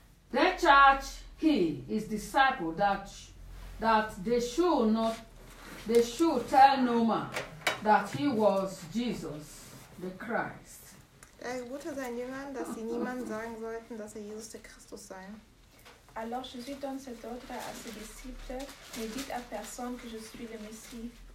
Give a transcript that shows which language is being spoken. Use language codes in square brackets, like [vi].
[en] They charge his disciples that they should tell no man that he was Jesus the Christ. [de] Er ermutigte seinen Jüngern, dass sie niemandem sagen sollten, dass er Jesus der Christus sei. [fr] Alors Jésus donne cet ordre à ses disciples, ne dites à personne que je suis le Messie.